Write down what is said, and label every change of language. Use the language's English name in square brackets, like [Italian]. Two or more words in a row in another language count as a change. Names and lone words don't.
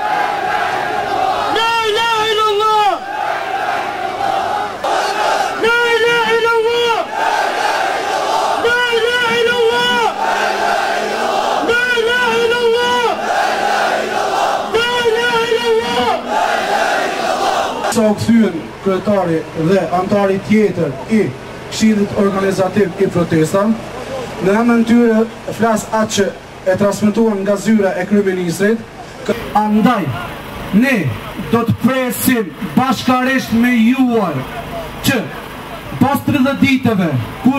[Arabic] لا إله إلا الله! لا إله إلا الله! لا إله إلا الله! لا إله إلا الله! لا إله إلا الله! [Albanian] Sa u kthyen kryetari dhe antari tjetër i Këshillit Organizativ i Protestës, në emrin tyre flas atë që e transmetuan nga zyra e kryeministrit. Andaj, ne do të presim bashkarisht me juar që pas 30 ditëve, kur